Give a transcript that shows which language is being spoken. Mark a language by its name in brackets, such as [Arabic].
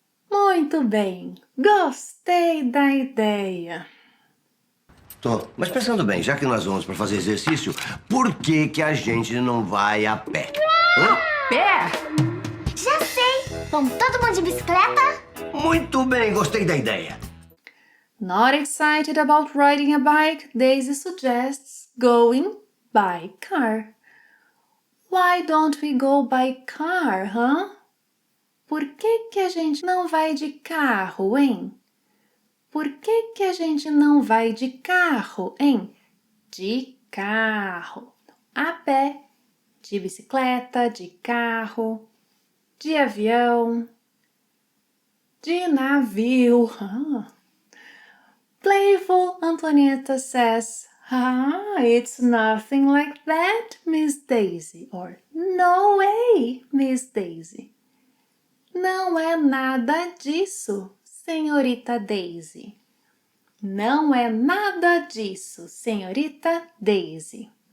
[Portuguese] Muito bem, gostei da ideia. Tô. Mas pensando bem, já que nós vamos para fazer exercício, por que a gente não vai a pé? Hã? Pé? Já sei! Vamos todo mundo de bicicleta? Muito bem, gostei da ideia. [English] Not excited about riding a bike, Daisy suggests going by car. Why don't we go by car, huh? [Portuguese] Por que a gente não vai de carro, hein? Por que a gente não vai de carro, hein? De carro. A pé, de bicicleta, de carro, de avião, de navio. [English] Playful Antonieta says, it's nothing like that, Miss Daisy. Or, no way, Miss Daisy. [Portuguese] Não é nada disso, senhorita Daisy. Não é nada disso, senhorita Daisy.